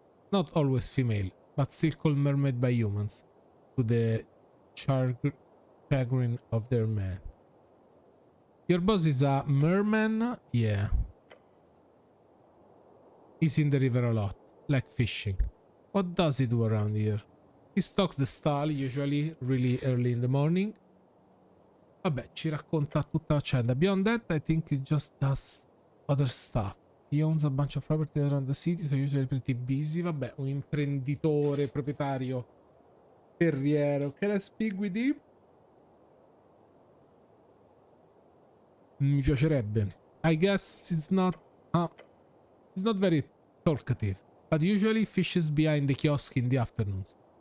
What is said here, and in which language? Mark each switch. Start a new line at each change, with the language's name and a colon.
English: Not always female, but still called mermaid by humans. To the chagrin of their man. Your boss is a merman? Yeah. He's in the river a lot. Like fishing. What does he do around here? He stocks the stall, usually really early in the morning.
Italian: Vabbè, ci racconta tutta la vicenda.
English: Beyond that, I think he just does other stuff. He owns a bunch of property around the city, so usually pretty busy.
Italian: Vabbè, un imprenditore, proprietario, terriero.
English: Can I speak with him?
Italian: Mi piacerebbe.
English: I guess he's not very talkative, but usually fishes behind the kiosk in the afternoons.